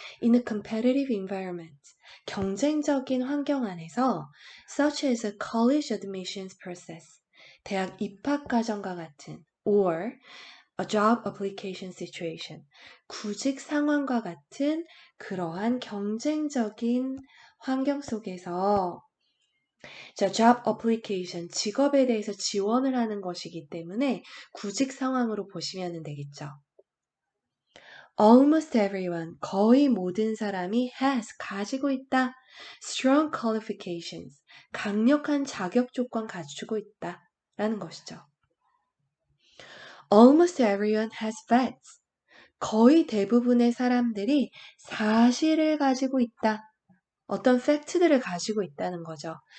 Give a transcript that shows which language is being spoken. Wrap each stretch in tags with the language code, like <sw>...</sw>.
<en>In a competitive environment,</en> <ko>경쟁적인 환경 안에서</ko> <en>such as a college admissions process,</en> <ko>대학 입학 과정과 같은</ko> <en>or a job application situation,</en> <ko>구직 상황과 같은 그러한 경쟁적인 환경 속에서 자, job application, 직업에 대해서 지원을 하는 것이기 때문에 구직 상황으로 보시면 되겠죠.</ko> <en>Almost everyone,</en> <ko>거의 모든 사람이 has, 가지고 있다.</ko> <en>Strong qualifications,</en> <ko>강력한 자격 조건 갖추고 있다. 라는 것이죠.</ko> <en>Almost everyone has facts.</en> <ko>거의 대부분의 사람들이 사실을 가지고 있다. 어떤 팩트들을 가지고 있다는 거죠.</ko>